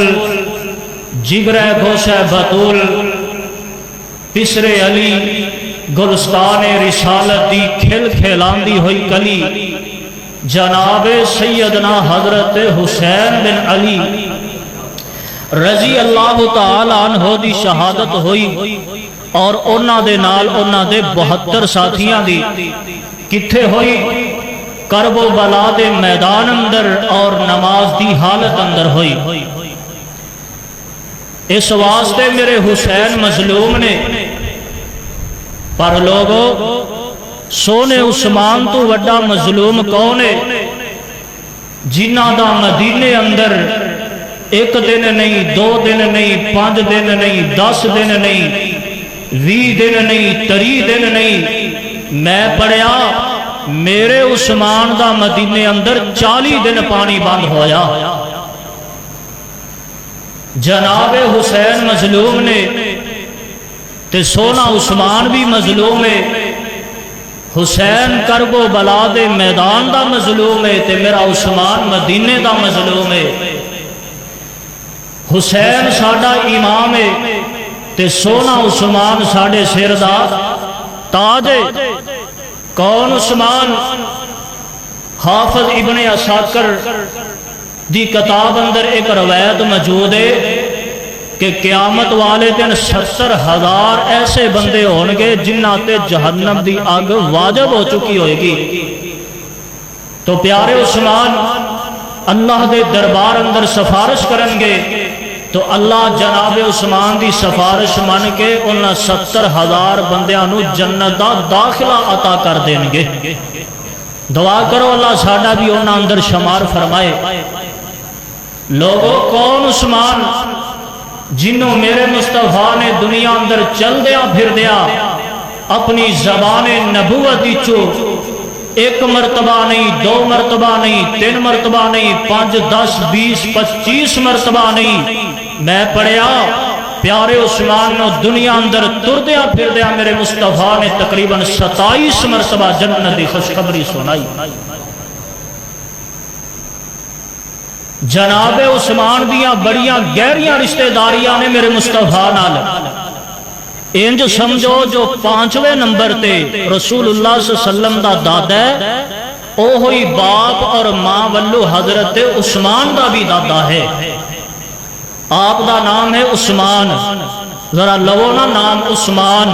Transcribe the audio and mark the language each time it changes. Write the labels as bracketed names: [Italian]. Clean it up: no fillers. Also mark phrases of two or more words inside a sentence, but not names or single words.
[Punjabi] جگر گوشہ بطول پسر علی گلستان رسالت دی کھل کھلاندی ہوئی کلی جناب سیدنا حضرت حسین بن علی [Arabic] رضی اللہ تعالی عنہ [Punjabi] دی شہادت ہوئی، اور اونا دے نال اونا دے 72 ساتھیاں دی کتھے ہوئی؟ کرب و بلا دے میدان اندر اور نماز دی حالت اندر ہوئی۔ اس واسطے میرے حسین مظلوم نے، پر لوگوں سونے عثمان تو وڈا مظلوم کون ہے؟ جنہ دا مدینے اندر 1 دن نہیں، 2 دن نہیں، 5 دن نہیں، 10 دن نہیں، 20 دن نہیں، 30 دن نہیں، میں پڑھیا میرے عثمان دا مدینے اندر 40 دن پانی بند ہویا۔ جناب حسین مظلوم نے تے سونا عثمان بھی مظلوم ہے، حسین کرب و بلا دے میدان دا مظلوم ہے تے میرا عثمان مدینے دا مظلوم ہے۔ حسین ساڈا امام ہے تے سونا عثمان ساڈے سر دا تاج ہے۔ کون عثمان؟ حافظ ابن عساکر دی کتاب اندر ایک روایت موجود ہے کہ قیامت والے دن 70,000 ایسے بندے ہون گے جنہاں تے جہنم دی آگ واجب ہو چکی ہوئے گی۔ تو پیارے عثمان اللہ دے دربار اندر سفارش کرن گے تو اللہ جناب عثمان دی سفارش من کے انہاں 70,000 بندیاں نو جنت دا داخلہ عطا کر دیں گے۔ دعا کرو اللہ ساڈا بھی انہاں اندر شمار فرمائے۔ لوگوں کون عثمان؟ جنہوں میرے مصطفیٰ نے دنیا اندر چل دیا پھر دیا اپنی زبان نبوت چو ایک مرتبہ نہیں، 2 مرتبہ نہیں، 3 مرتبہ نہیں، 5 10 20 25 مرتبہ نہیں، میں پڑھیا پیارے عثمان نے دنیا اندر تر دیا پھر دیا میرے مصطفیٰ نے تقریباً 27 مرتبہ جنت دی خوشخبری سنائی۔ جناب عثمان دیاں بڑیاں گہریاں رشتہ داریاں نے میرے مصطفیٰ نال، انج سمجھو جو 5ویں نمبر تے رسول اللہ [Arabic] صلی اللہ علیہ وسلم [Punjabi] دا دادا ہے او ہوئی باپ اور ماں والو حضرت عثمان دا بھی دادا ہے۔ آپ دا نام ہے عثمان، ذرا لو نا نام عثمان۔